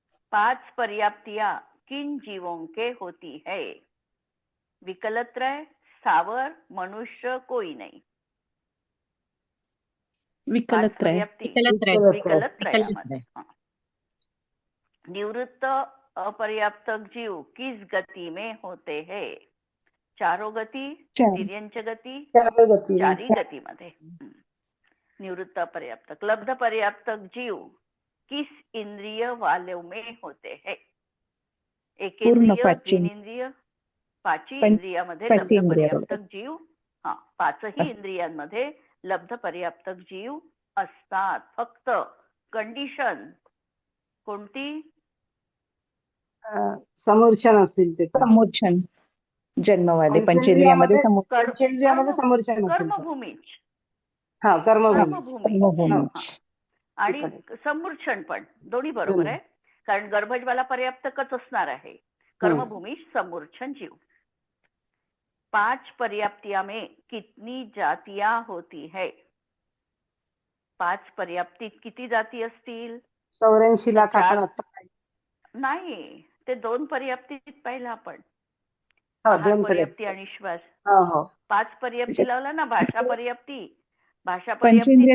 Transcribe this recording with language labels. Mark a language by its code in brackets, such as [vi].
[hi] 5 पर्याप्तियां किन जीवों के होती है? विकलत्रय, स्थावर, मनुष्य, कोई नहीं. 5 विकलत्रय. [mr] पर्याप्ती विकलत्रयामध्ये. [hi] निवृत्त अपर्याप्तक जीव किस गति में होते हैं? चारों गति, चार. तिर्यंच गति, [mr] चार गती चारी गतीमध्ये. निवृत्त अपर्याप्तक. [hi] लब्ध पर्याप्तक जीव किस इंद्रिय वालों में होते हैं? एक पूर्ण इंद्रिय, [mr] पाची. द्विनेंद्रिय, पाची पं- इंद्रियामध्ये पाची लब्ध इंद्रिय पर्याप्तक जीव, पाचही असं. इंद्रियांमध्ये लब्ध पर्याप्तक जीव असतात. फक्त कंडिशन कोणती? समोरछन असतील ते समोर्छन जन्मवाले पंचेंद्रियामध्ये पंचेंद्रियामध्ये समोरछन असेल तर. कर्मभूमीच. हा कर्मभूमी कर्मभूमी. आणि समूर्छन पण दोन्ही बरोबर आहे, कारण गर्भज्वाला पर्याप्तकच असणार आहे. कर्मभूमी समूर्छन जीव. [hi] 5 पर्याप्तियां में कितनी जातियां होती है? [mr] 5 पर्याप्तीत किती जाती असतील? 84 लाख आपण आता नाही, ते 2 पर्याप्तीत पाहिलं आपण. हा, आहार 2 पर्याप्ती आणि श्वास. हो 5 पर्याप्ती लावला ना. भाषा पर्याप्ती पंचेंद्रिय